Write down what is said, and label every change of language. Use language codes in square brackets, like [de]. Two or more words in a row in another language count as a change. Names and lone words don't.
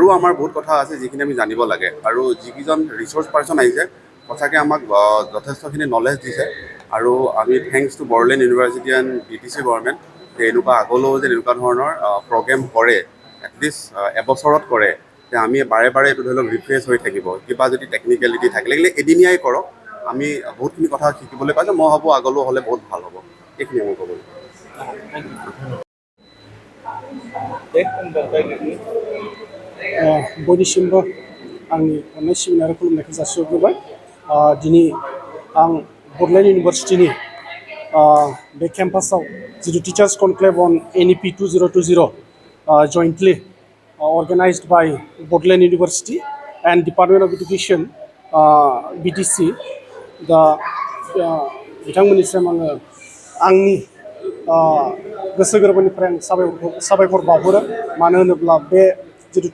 [as] আমাৰ বহুত কথা আছে যিখিনি আমি জানিব লাগে আৰু যিকেইজন [en] research person [as] আহিছে সঁচাকৈ আমাক যথেষ্টখিনি নলেজ দিছে আৰু আমি [en] thanks to Bodoland University and BTC government [as] যে এনেকুৱা আগলৈও যে এনেকুৱা ধৰণৰ প্ৰগ্ৰেম কৰে এটলিষ্ট এবছৰত কৰে যে আমি বাৰে এইটো ধৰি লওক ৰিফ্ৰেছ হৈ থাকিব কিবা যদি টেকনিকেলিটি থাকে লাগিলে এদিনীয়াই কৰক আমি বহুতখিনি কথা শিকিবলৈ পাইছোঁ মই ভাবোঁ আগলৈও হ'লে বহুত ভাল হ'ব এইখিনি মই ক'বলৈ [brx] बयनिसिमबो आंनि अननाय सिबिनाय आरो खुलुमनायखौ जासिहरग्रोबाय दिनै आं बड'लेण्ड इउनिभार्सिटिनि बे केम्पासाव जितु [en] teachers conclave on NEP 2020 jointly organized by Bodoland University and Department of Education BTC [brx] दा बिथांमोननिसिम आङो आंनि गोसो गोरबोनिफ्राय आं साबायखर बावहरो मानो होनोब्ला बे जितु